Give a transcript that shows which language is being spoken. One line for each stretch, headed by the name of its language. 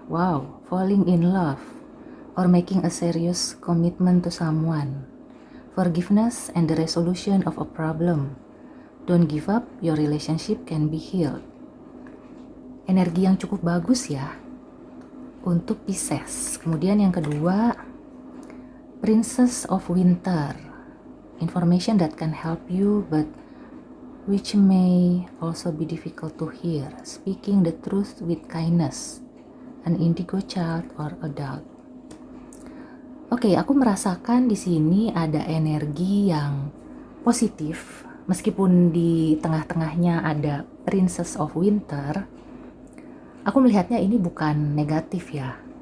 English: Wow, falling in love or making a serious commitment to someone. Forgiveness and the resolution of a problem. Don't give up, your relationship can be healed.
Indonesian: Energi yang cukup bagus ya untuk Pisces. Kemudian yang kedua, Princess of Winter.
English: Information that can help you but which may also be difficult to hear. Speaking the truth with kindness. An indigo child or adult.
Indonesian: Oke, aku merasakan di sini ada energi yang positif. Meskipun di tengah-tengahnya ada Princess of Winter, aku melihatnya ini bukan negatif ya.